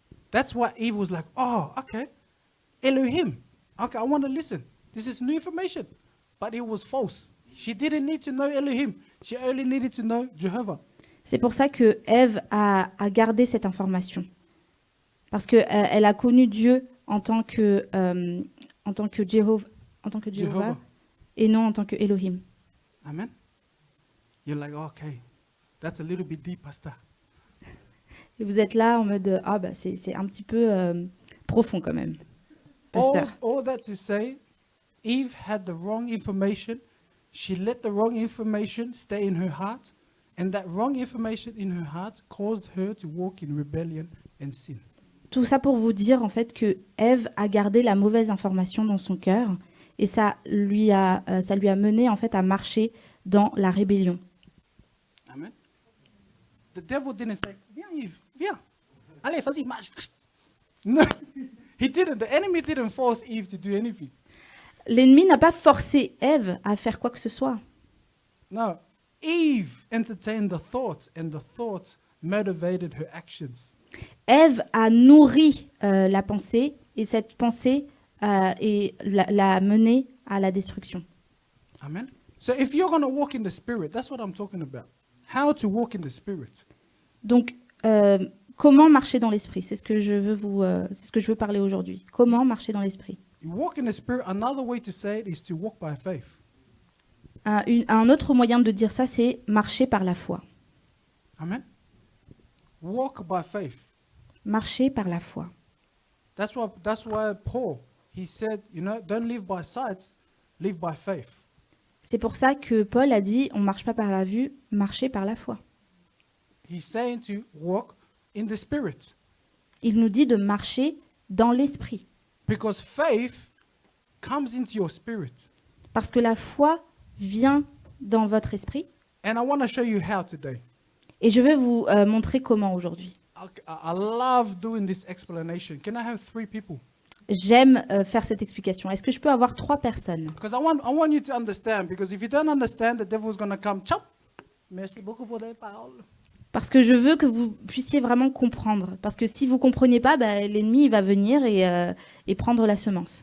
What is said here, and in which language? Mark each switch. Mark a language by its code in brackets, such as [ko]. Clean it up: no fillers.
[en] That's why Eve was like, oh, okay, Elohim. Okay, I want to listen. This is new information. But it was false. She didn't need to know Elohim. She only needed to know Jehovah. [fr] C'est pour ça que Ève a gardé cette information. Parce qu'elle a connu Dieu en tant que Jéhovah, [en] Jehovah. [fr] et non en tant que Elohim. [en] Amen. You're like, okay, that's a little bit deep, Pastor. [fr] Et vous êtes là en mode ah bah c'est un petit peu profond quand même, pasteur. [en] All that to say, Eve had the wrong information. She let the wrong information stay in her heart. And that wrong information in her heart caused her to walk in rebellion and sin. [fr] Tout ça pour vous dire en fait que Ève a gardé la mauvaise information dans son cœur et ça lui a mené en fait à marcher dans la rébellion. [en] Amen. The devil didn't say, [fr] viens Eve, viens. Allez, vas-y, marche. [en] No, he didn't. The enemy didn't force Eve to do anything. [fr] L'ennemi n'a pas forcé Ève à faire quoi que ce soit. [en] No, Eve entertained the thought and the thought motivated her actions. [fr] Ève a nourri la pensée et cette pensée l'a menée à la destruction. [en] Amen. So if you're going to walk in the Spirit, that's what I'm talking about. How to walk in the Spirit. [fr] Donc, comment marcher dans l'esprit? C'est ce que je veux parler aujourd'hui. Comment marcher dans l'esprit? [en] You walk in the Spirit. Another way to say it is to walk by faith. [fr] Un autre moyen de dire ça, c'est marcher par la foi. [en] Amen. Walk by faith. [fr] Marcher par la foi. [en] That's why Paul, he said, don't live by sight, live by faith. [fr] C'est pour ça que Paul a dit, on marche pas par la vue, marcher par la foi. [en] He's saying to walk in the Spirit. [fr] Il nous dit de marcher dans l'esprit. [en] Because faith comes into your spirit. [fr] Parce que la foi vient dans votre esprit. [en] And I want to show you how today. [fr] Et je vais vous montrer comment aujourd'hui. [en] I love doing this explanation. Can I have 3 people? [fr] J'aime faire cette explication. Est-ce que je peux avoir 3 personnes? [en] Because I want you to understand. Because if you don't understand, the devil is going to come. Chop. [fr] Merci beaucoup pour les paroles. Parce que je veux que vous puissiez vraiment comprendre. Parce que si vous ne comprenez pas, l'ennemi il va venir et prendre la semence.